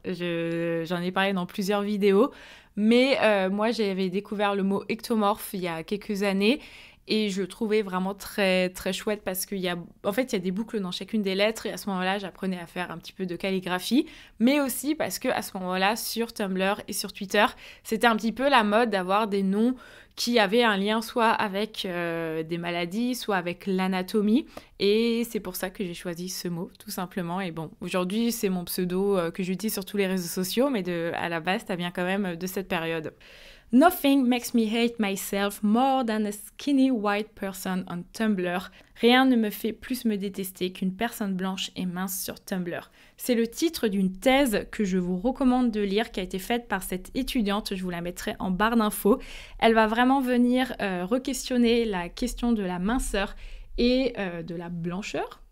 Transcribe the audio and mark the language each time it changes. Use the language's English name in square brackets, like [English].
[French] J'en ai parlé dans plusieurs vidéos, mais moi j'avais découvert le mot ectomorphe il y a quelques années et je le trouvais vraiment très, très chouette parce qu'il y a des boucles dans chacune des lettres et à ce moment-là, j'apprenais à faire un petit peu de calligraphie, mais aussi parce qu'à ce moment-là, sur Tumblr et sur Twitter, c'était un petit peu la mode d'avoir des noms qui avaient un lien soit avec des maladies, soit avec l'anatomie. Et c'est pour ça que j'ai choisi ce mot, tout simplement. Et bon, aujourd'hui, c'est mon pseudo que j'utilise sur tous les réseaux sociaux, mais à la base, ça vient quand même de cette période. [English] Nothing makes me hate myself more than a skinny white person on Tumblr. [French] Rien ne me fait plus me détester qu'une personne blanche et mince sur Tumblr. C'est le titre d'une thèse que je vous recommande de lire qui a été faite par cette étudiante, je vous la mettrai en barre d'infos. Elle va vraiment venir re-questionner la question de la minceur et de la blancheur.